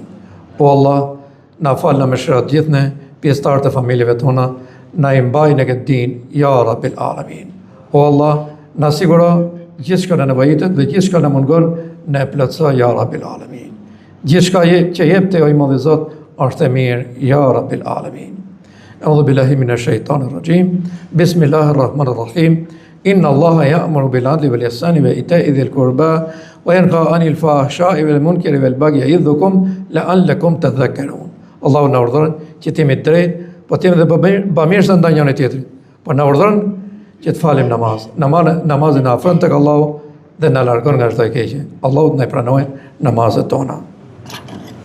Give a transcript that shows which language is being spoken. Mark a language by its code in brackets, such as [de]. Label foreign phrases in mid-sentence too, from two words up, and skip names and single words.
[sq] O Allah, na fal, na mëshiro të gjithë ne, pjesëtarët e familjeve tona, na i mbaj në këtë din, [ar] يا رب العالمين. [sq] O Allah, na siguro gjithçka në nevojitet dhe gjithçka në mungon, na e plotëso, [ar] يا رب العالمين. [sq] Gjithçka që jep te o i madhi Zot, është e mirë, [ar] يا رب العالمين. أعوذ بالله من الشيطان الرجيم. بسم الله الرحمن الرحيم. إن الله يأمر بالعدل والإحسان وإيتاء ذي القربى وينهى عن الفحشاء والمنكر والبغي يعظكم لعلكم تذكرون. [sq] Allahu na urdhëron që të jemi të drejtë, po të jemi dhe bamirësa ndaj njëri tjetrit. Po na urdhëron që të falim namaz. Namazin na afron tek Allahu dhe na largon nga çdo e keqe. Allahu na pranoj namazet tona.